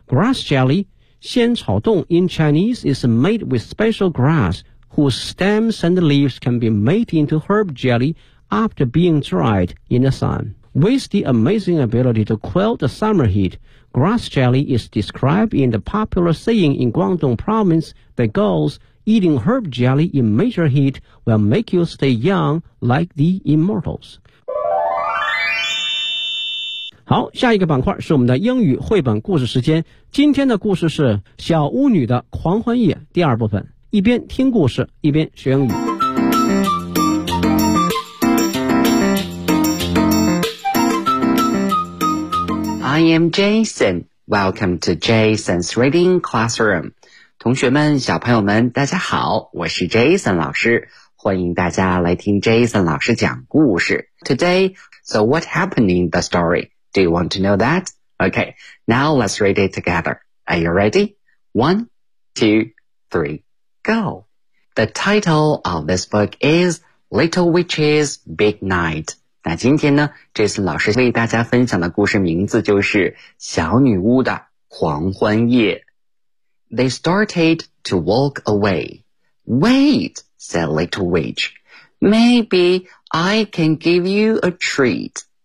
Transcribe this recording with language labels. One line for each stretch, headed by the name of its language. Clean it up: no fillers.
English: Grass jelly, 仙草冻 in Chinese, is made with special grass,whose stems and leaves can be made into herb jelly after being dried in the sun. With the amazing ability to quell the summer heat, grass jelly is described in the popular saying in Guangdong province that goes, eating herb jelly in major heat will make you stay young like the immortals.
Chinese: 好，下一个板块是我们的英语绘本故事时间。今天的故事是小巫女的狂欢夜第二部分。一边听故事，一边学英语。
English: I am Jason. Welcome to Jason's Reading Classroom.
Chinese: 同学们，小朋友们，大家好，我是 Jason 老师，欢迎大家来听 Jason 老师讲故事。
English: Today, so what happened in the story? Do you want to know that? Okay, now let's read it together. Are you ready? One, two, three. Go. The title of this book is Little Witches Big Night.
Chinese: 那今天呢，这次老师为大家分享的故事名字就是小女巫的狂欢夜。
English: They started to walk away. Wait, said Little Witch. Maybe I can give you a treat.